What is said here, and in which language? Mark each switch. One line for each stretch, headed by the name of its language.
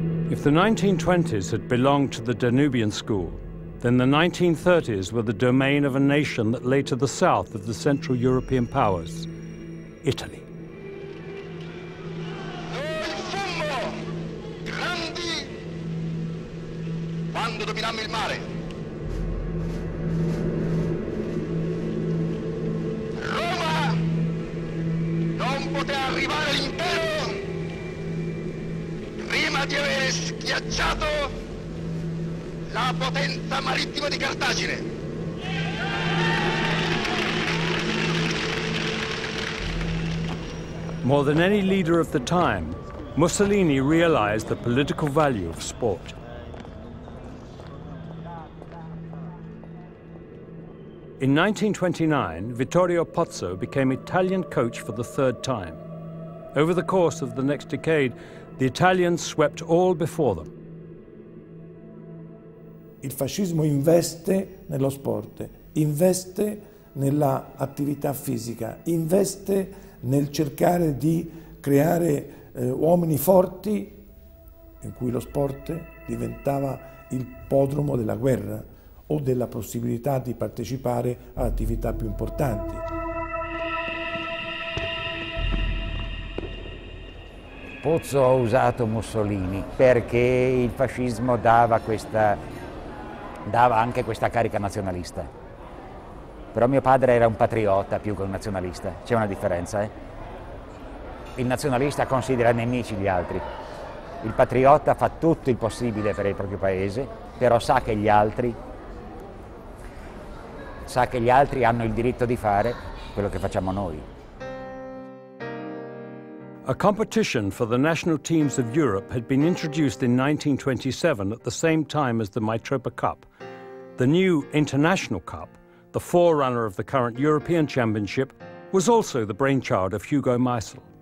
English: If the 1920s had belonged to the Danubian school, then the 1930s were the domain of a nation that lay to the south of the Central European powers, Italy.
Italian: Noi fummo grandi quando dominammo il mare. Roma non poté arrivare all'impero prima di aver schiacciato la potenza marittima di Cartagine.
English: More than any leader of the time, Mussolini realized the political value of sport. In 1929, Vittorio Pozzo became Italian coach for the third time. Over the course of the next decade, the Italians swept all before them.
Italian: Il fascismo investe nello sport, investe nella attività fisica, investe nel cercare di creare uomini forti in cui lo sport diventava il podromo della guerra o della possibilità di partecipare a attività più importanti. Pozzo ha usato Mussolini perché il fascismo dava anche questa carica nazionalista. Però mio padre era un patriota più che un nazionalista, c'è una differenza, eh? Il nazionalista considera nemici gli altri, il patriota fa tutto il possibile per il proprio paese, però sa che gli altri hanno il diritto di fare quello che facciamo noi.
English: A competition for the national teams of Europe had been introduced in 1927 at the same time as the Mitropa Cup. The new International Cup, the forerunner of the current European Championship, was also the brainchild of Hugo Meisel.